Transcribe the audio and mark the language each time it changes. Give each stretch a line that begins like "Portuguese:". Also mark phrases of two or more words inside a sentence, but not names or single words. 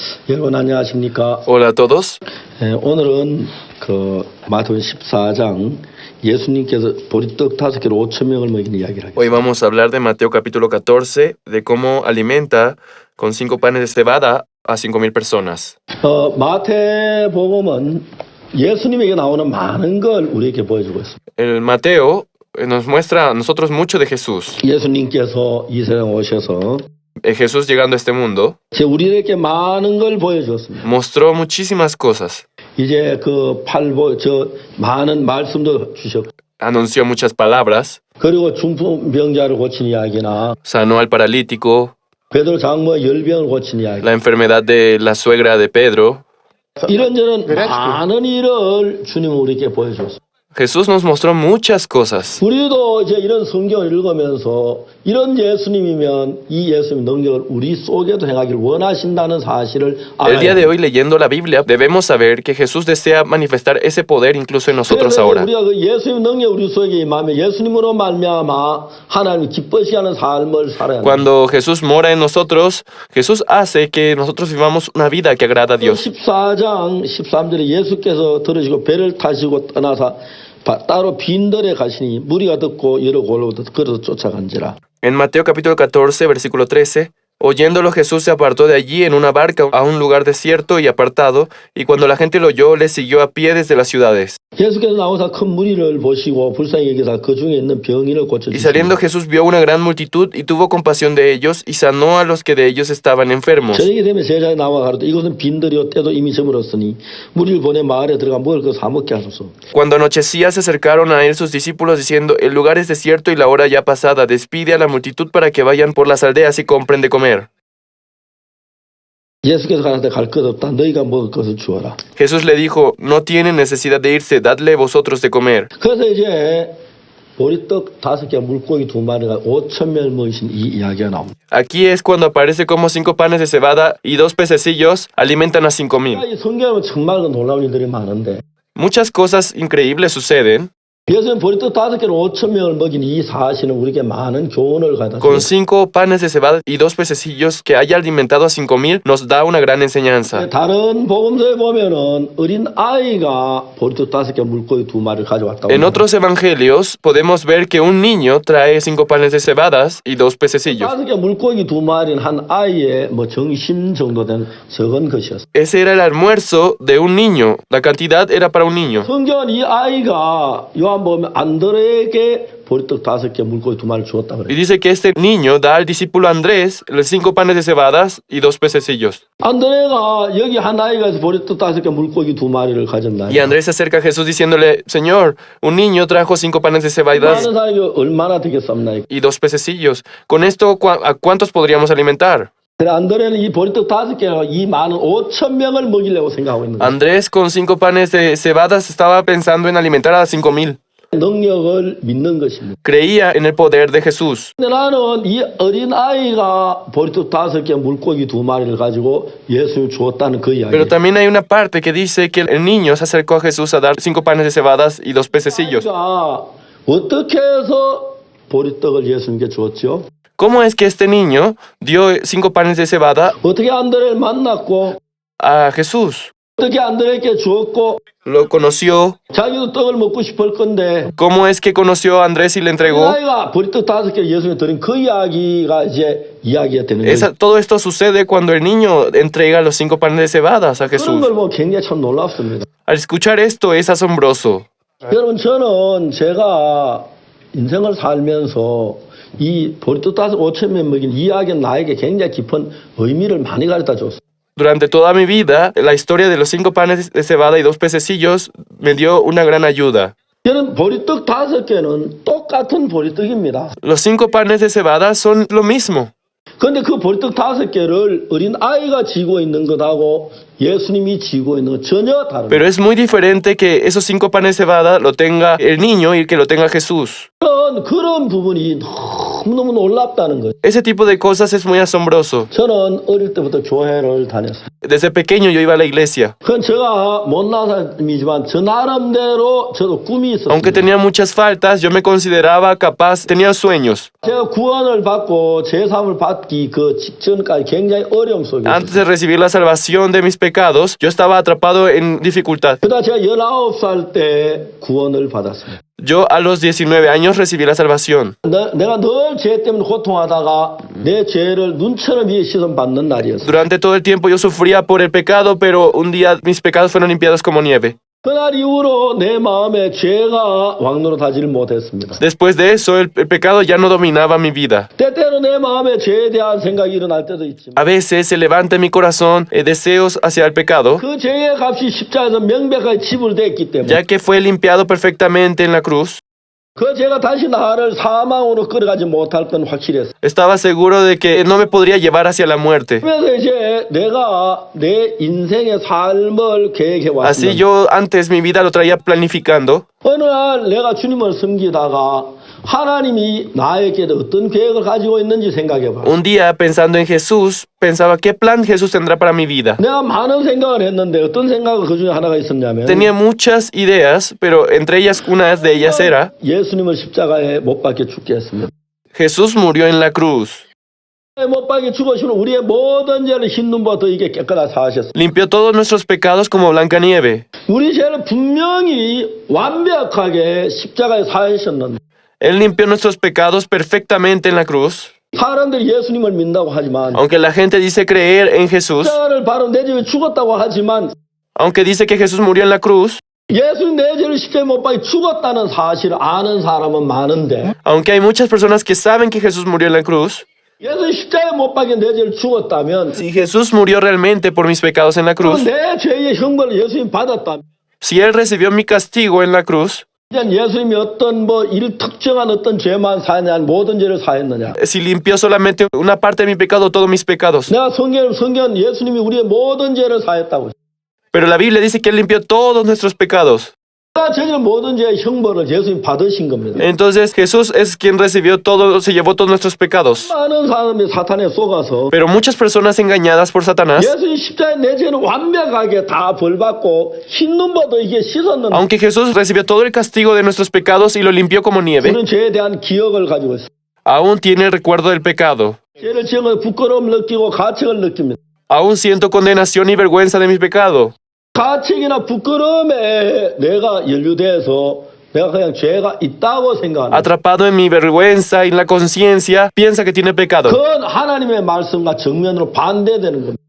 Korean: 여러분 안녕하십니까?
Spanish: Hola a todos.
Korean: 오늘은 마태복음 14장 예수님께서 보리떡 5개로 5,000명을 먹인 이야기를 하겠습니다.
Spanish: Hoy vamos a hablar de Mateo capítulo 14, de cómo alimenta con 5 panes de cebada a 5,000 personas.
Korean: 마태복음은 예수님에게 나오는 많은 걸 우리에게 보여주고 있습니다.
Spanish: El Mateo nos muestra a nosotros mucho de Jesús.
Korean: 예수님께서 이 세상 오셔서
Spanish: Jesús llegando a este mundo
Korean: 우리에게 많은 걸 보여주었습니다.
Spanish: mostró muchísimas cosas.
Korean: 이제 많은 말씀도 주셨고,
Spanish: Anunció muchas palabras,
Korean: 그리고 중풍병자를 고친 이야기나
Spanish: sanó al paralítico,
Korean: 베드로 장모의 열병을 고친 이야기,
Spanish: la enfermedad de la suegra de Pedro.
Korean: 이런저런 많은 일을 주님은 우리에게 보여주었습니다.
Spanish: Jesús nos mostró muchas cosas.
Korean: 우리도 이제 이런 성경을 읽으면서 이런 예수님이면 이 예수님의 능력을 우리 속에도 행하기를 원하신다는 사실을
Spanish: El día 알아야 de hoy, leyendo la Biblia, debemos saber que Jesús desea manifestar ese poder incluso en nosotros 그래서 ahora.
Korean: 우리가 그 예수님의 능력 우리 속에 임하면 예수님으로 말미암아 하나님이 기뻐하시는 삶을 살아야 합니다.
Spanish: Cuando Jesús mora en nosotros, Jesús hace que nosotros vivamos una vida que agrada a Dios.
Korean: 14장 13절에 예수께서 들으시고 배를 타시고 떠나서 따로 빈들에 가시니 무리가 듣고 여러 골로 걸어서 쫓아간지라.
Spanish: En Mateo capítulo 14, versículo 13, oyéndolo Jesús se apartó de allí en una barca a un lugar desierto y apartado, y cuando la gente lo oyó, le siguió a pie desde las ciudades.
Korean: 예수께서 나오사 큰 무리를 보시고 불쌍히 여기사 그 중에 있는 병인을 Y 고쳐주시니
Spanish: saliendo Jesús vio una gran multitud y tuvo compasión de ellos y sanó a los que de ellos estaban enfermos.
Korean: 저녁이 되면 제자에 나와 가로되 이곳은 빈들이요 때도 이미 저물었으니 무리를 보내 마을에 들어가 먹을 것 사먹게 하소서.
Spanish: Cuando anochecía se acercaron a él sus discípulos diciendo, el lugar es desierto y la hora ya pasada, despide a la multitud para que vayan por las aldeas y compren de comer.
Korean: 예수께서 가라사대 갈 것 없다. 너희가 먹을 것을 주어라.
Spanish: Jesús le dijo, no tienen necesidad de irse, dadle vosotros de comer.
Korean: 그래서 이제 보리떡 5개 물고기 2마리가 5,000명을 먹이신 이 이야기가 나옵니다.
Spanish: Aquí es cuando aparece como 5 panes de cebada y 2 pececillos alimentan a 5,000.
Korean: 이 성경에 정말 놀라운 일들이 많은데
Spanish: Muchas cosas increíbles suceden.
Korean: 예수님 보리떡 5개로 5,000명을 먹인 이 사실은 우리에게 많은 교훈을 가르쳐
Spanish: Con 5 panes de cebada y 2 pececillos que haya alimentado a 5,000 nos da una gran enseñanza.
Korean: 다른 복음서에 보면은 어린 아이가 보리떡 5개 물고기 2마리를 가져왔다고.
Spanish: En otros evangelios podemos ver que un niño trae 5 panes de cebadas y 2 pececillos.
Korean: 5개 물고기 2마리는 한 아이의 정심 정도 되는 적은 것이었어요.
Spanish: Ese era el almuerzo de un niño. La cantidad era para un niño.
Korean: 성경은 이 아이가 요한 보면 안드레에게 보리떡 5개 물고기 2마리를 주었다 Y 그래요.
Spanish: dice que este niño da al discípulo Andrés los 5 panes de cebadas y 2 pececillos.
Korean: 안드레가 여기 한 아이가 있어 보리떡 5개 물고기 2마리를 가졌나.
Spanish: Y Andrés se acerca a Jesús diciéndole, Señor, un niño trajo 5 panes de cebadas
Korean: 많은 사람이 얼마나 되겠습니까?
Spanish: y 2 pececillos. Con esto, ¿a cuántos podríamos alimentar?
Korean: 안드레는 이 보리떡 5개가 이 많은 5,000명을 먹이려고 생각하고 있는 거예요.
Spanish: Andrés con 5 panes de cebadas estaba pensando en alimentar a 5,000.
Korean: 능력을 믿는 것입니다.
Spanish: Creía en el poder de Jesús.
Korean: 근데 나는 이 어린 아이가 보리떡 5개 물고기 2마리를 가지고 예수님 주었다는 그 이야기.
Spanish: Pero también hay una parte que dice que el niño se acercó a Jesús a dar 5 panes de cebadas y 2 pececillos.
Korean: 아이가 어떻게 해서 보리떡을 예수님께 주었죠?
Spanish: ¿Cómo es que este niño dio 5 panes de cebada
Korean: 어떻게 안드레를 만났고
Spanish: a Jesús?
Korean: 어떻게 안드레에게 주었고
Spanish: Lo conoció.
Korean: 자기도 떡을 먹고 싶을 건데
Spanish: ¿Cómo es que conoció a Andrés y le 이 entregó?
Korean: 아이가 보리떡 5개 예수님께 드린 그 이야기가 이제 이야기가 되는 거예요.
Spanish: Todo esto sucede cuando el niño entrega los 5 panes de cebadas a 그런 Jesús.
Korean: 걸 보면 굉장히 참 놀랍습니다.
Spanish: Al escuchar esto es asombroso.
Korean: 여러분 저는 제가 인생을 살면서 이 보리떡 5,000명 먹인 이 이야기는 나에게 굉장히 깊은 의미를 많이 가르쳐 줬어요.
Spanish: Durante toda mi vida, la historia de los 5 panes de cebada y 2 pececillos me dio una gran ayuda.
Korean: 저는 보리떡 5개는 똑같은 보리떡입니다.
Spanish: Los 5 panes de cebada son lo mismo.
Korean: 그런데 그 보리떡 5개를 어린 아이가 쥐고 있는 것하고 예수님이 쥐고 있는 것 전혀 다릅니다.
Spanish: Pero es muy diferente que esos 5 panes de cebada lo tenga el niño y que lo tenga Jesús.
Korean: 그런 부분이 너무너무 놀랍다는 거예요.
Spanish: Ese tipo de cosas es muy asombroso.
Korean: 저는 어릴 때부터 교회를 다녔어요.
Spanish: Desde pequeño yo iba a la iglesia.
Korean: 그건 제가 못난 사람이지만 저 나름대로 저도 꿈이 Aunque 있었습니다.
Spanish: tenía muchas faltas, yo me consideraba capaz, tenía sueños.
Korean: 제가 구원을 받고 제3을 받기 그 직전까지 굉장히 어려움 속에 있었어요.
Spanish: Antes de recibir la salvación de mis pecados, yo estaba atrapado en dificultad.
Korean: 그러다 제가 19살 때 구원을 받았습니다.
Spanish: Yo a los 19 años recibí la salvación.
Korean: 내가 늘 죄 때문에 고통하다가 내 죄를 눈처럼 위에 시선 받는 날이었어요.
Spanish: Durante todo el tiempo yo sufría por el pecado, pero un día mis pecados fueron limpiados como nieve.
Korean: 그날 이후로 내 마음에 죄가 왕노릇하지를 못했습니다.
Spanish: Después de eso, el pecado ya no dominaba mi vida.
Korean: 때때로 내 마음에 죄에 대한 생각이 일어날 때도 있지만
Spanish: A veces se levanta en mi corazón deseos hacia el pecado,
Korean: 그 죄의 값이 십자가에서 명백하게 지불됐기 때문에
Spanish: ya que fue limpiado perfectamente en la cruz.
Korean: 그 죄가 다시 나를 사망으로 끌어가지 못할 건 확실했어요.
Spanish: Estaba seguro de que no me podría llevar hacia la muerte.
Korean: 그래서 이제 내가 내 인생의 삶을 계획해 Así 왔습니다.
Spanish: yo antes mi vida lo traía planificando.
Korean: 어느 날 내가 주님을 섬기다가 하나님이 나에게 어떤 계획을 가지고 있는지 생각해 봐.
Spanish: Un día, pensando en Jesús, pensaba qué plan Jesús tendrá para mi vida.
Korean: 내가 많은 생각을 했는데 어떤 생각을 그 중에 하나가 있었냐면
Spanish: Tenía muchas ideas, pero entre ellas, una de ellas era,
Korean: 예수님을 십자가에 못 박혀 죽게 했습니다.
Spanish: Jesús murió en la cruz.
Korean: 못 박혀 죽으시면 우리의 모든 죄를 흰 눈보다 이게 깨끗하게 사하셨습니다.
Spanish: Limpió todos nuestros pecados como Blancanieves.
Korean: 우리 죄를 분명히 완벽하게 십자가에 사하셨는데
Spanish: Él limpió nuestros pecados perfectamente en la cruz.
Korean: 사람들이 예수님을 믿는다고 하지만
Spanish: Aunque la gente dice creer en Jesús,
Korean: 십자가를 바로 내 집에 죽었다고 하지만
Spanish: aunque dice que Jesús murió en la cruz,
Korean: 예수님 내 죄를 십자가에 못 박혀 죽었다는 사실을 아는 사람은 많은데
Spanish: aunque hay muchas personas que saben que Jesús murió en la cruz,
Korean: 예수님 십자가에 못 박혀 내 죄를 죽었다면
Spanish: si Jesús murió realmente por mis pecados en la cruz,
Korean: 내 죄의 형벌을 예수님 받았다면
Spanish: si Él recibió mi castigo en la cruz,
Korean: 이제 예수님이 어떤 특정한 어떤 죄만 사했느냐 모든 죄를 사했느냐
Spanish: si limpió solamente una parte de mi pecado, todos mis pecados.
Korean: 내가 성경 예수님이 우리의 모든 죄를 사했다고 했어요.
Spanish: Pero la Biblia dice que Él limpió todos nuestros pecados.
Korean: 내가 저지른 모든 죄의 형벌을 예수님 받으신 겁니다.
Spanish: Entonces Jesús es quien recibió todo, se llevó todos nuestros pecados.
Korean: 많은 사람이 사탄에 속아서
Spanish: Pero muchas personas engañadas por Satanás,
Korean: 예수님 십자가에 내 죄는 완벽하게 다 벌받고 흰 눈보다 이게 씻었는데
Spanish: aunque Jesús recibió todo el castigo de nuestros pecados y lo limpió como nieve,
Korean: 그런 죄에 대한 기억을 가지고 있어요.
Spanish: aún tiene el recuerdo del pecado.
Korean: 죄를 지은 것에 부끄러움을 느끼고 가책을 느낍니다.
Spanish: Aún siento condenación y vergüenza de mi pecado.
Korean: 가책이나 부끄러움에 내가 연루돼서 내가 그냥 죄가 있다고 생각합니다.
Spanish: Atrapado en mi vergüenza y en la conciencia, piensa que tiene pecado.
Korean: 그건 하나님의 말씀과 정면으로 반대되는 겁니다.